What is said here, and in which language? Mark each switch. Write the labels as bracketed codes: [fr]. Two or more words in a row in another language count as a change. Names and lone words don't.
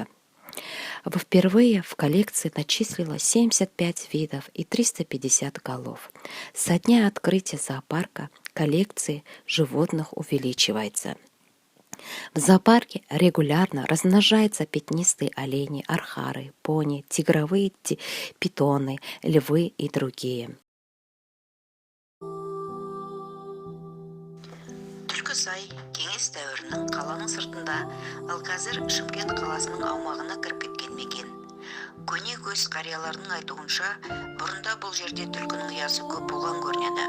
[ru] Впервые в коллекции начислилось 75 видов и 350 голов. Со дня открытия зоопарка коллекции животных увеличивается. В зоопарке регулярно размножаются пятнистые олени, архары, пони, тигровые питоны, львы и другие. [kk] Түркісай кеңес дәуірінің қаланың сыртында, ал қазір Шымкент қаласының аумағына кіріп кеткен мекен. Көне көз қариялардың айтуынша, бұрында бұл жерде түлкінің ұясы көп болған көрінеді.